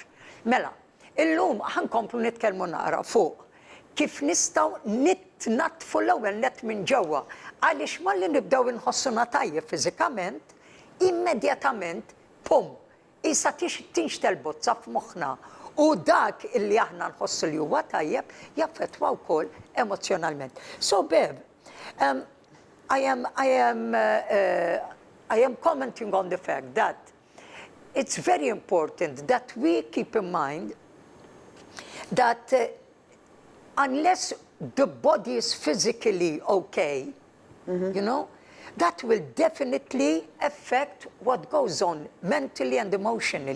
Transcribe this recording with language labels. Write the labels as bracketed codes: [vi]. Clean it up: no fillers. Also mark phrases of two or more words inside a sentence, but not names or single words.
[mt] Mela, illum ħankomplu nitkellmu naqra fuq kif nistgħu natfu l-ewwel nett minn ġewwa għaliex malli nibdew inħossuna tajjeb fiżikament, immedjatament, pum, issa tinxtel bozza f'moħħna u dak illi aħna nħossu li huwa tajjeb jaffettwa wkoll emozjonalment. [en] So Bev, I am commenting on the fact that it's very important that we keep in mind that unless the body is physically okay, you know, that will definitely affect what goes on mentally and emotionally.